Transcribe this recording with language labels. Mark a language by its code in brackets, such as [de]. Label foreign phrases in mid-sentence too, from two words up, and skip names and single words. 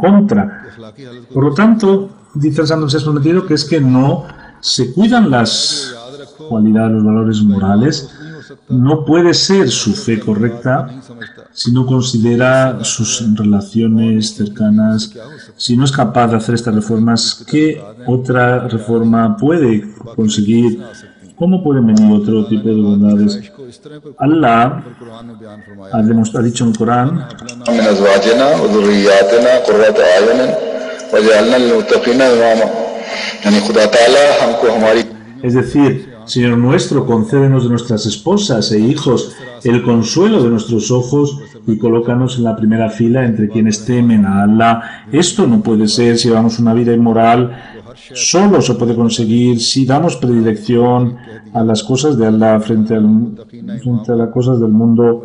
[es] Por lo tanto, dice el Santo Mesías Prometido que es que no se cuidan las cualidades, los valores morales, no puede ser su fe correcta si no considera sus relaciones cercanas, si no es capaz de hacer estas reformas. ¿Qué otra reforma puede conseguir? ¿Cómo pueden venir otro tipo de bondades? Allah ha dicho en el Corán: [ar] من أزواجنا وذرياتنا قرة أعين وجعلنا للمتقين إماما. [ur] یعنی خدا تعالیٰ ہم کو ہماری [es] es decir, Señor nuestro, concédenos de nuestras esposas e hijos el consuelo de nuestros ojos y colócanos en la primera fila entre quienes temen a Allah. Esto no puede ser si llevamos una vida inmoral. Solo se puede conseguir si damos predilección a las cosas de Allah frente a las cosas del mundo.